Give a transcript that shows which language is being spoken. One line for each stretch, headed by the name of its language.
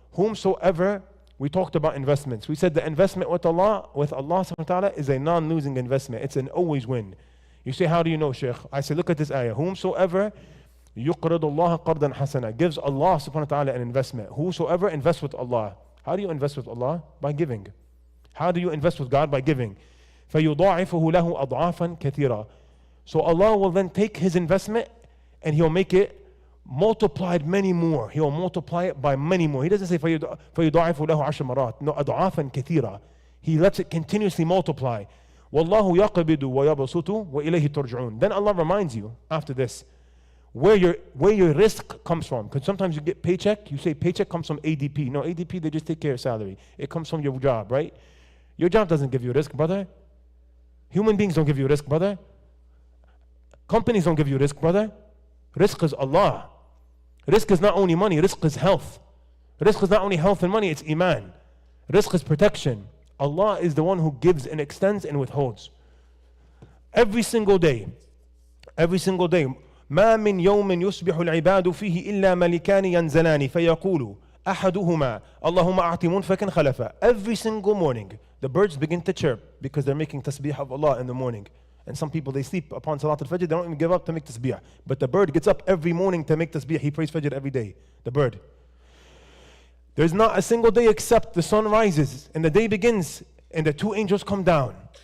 English: Whomsoever, we talked about investments. We said the investment with Allah subhanahu wa ta'ala is a non-losing investment. It's an always win. You say, how do you know, Shaykh? I say, look at this ayah. Whomsoever
Arabic: يُقْرِضُ اللَّهَ قَرْضًا حَسَنًا,
English: gives Allah subhanahu wa ta'ala an investment. Whosoever invests with Allah. How do you invest with Allah? By giving. How do you invest with God? By giving.
Arabic: فَيُضَاعِفُهُ لَهُ أَضْعَافًا كَثِيرًا.
English: So Allah will then take His investment and He'll make it multiplied many more. He'll multiply it by many more. He doesn't say
Arabic: فَيُضَاعِفُ لَهُ عَشْرَ مَرَاتٍ. No, أَضْعَافًا كَثِيرًا.
English: He lets it continuously multiply.
Arabic: وَاللَّهُ يَقْبِضُ وَيَبْسُطُ وَإِلَيْهِ تُرْجَعُونَ.
English: Then Allah reminds you after this where your risk comes from. Because sometimes you get paycheck, you say paycheck comes from ADP. No, ADP, they just take care of salary. It comes from your job, right? Your job doesn't give you risk, brother. Human beings don't give you risk, brother. Companies don't give you risk, brother. Risk is Allah. Risk is not only money, risk is health. Risk is not only health and money, it's iman. Risk is protection. Allah is the one who gives and extends and withholds. Every single day,
Arabic: ما من يوم يصبح العباد فيه إلا ملكان ينزلان فيقول أحدهما اللهم أعط منفقا خلفا.
English: Every single morning the birds begin to chirp because they're making tasbih of Allah in the morning. And some people, they sleep upon Salat al-Fajr, they don't even give up to make tasbih. But the bird gets up every morning to make tasbih. He prays Fajr every day, the bird. There's not a single day except the sun rises and the day begins and the 2 angels come down.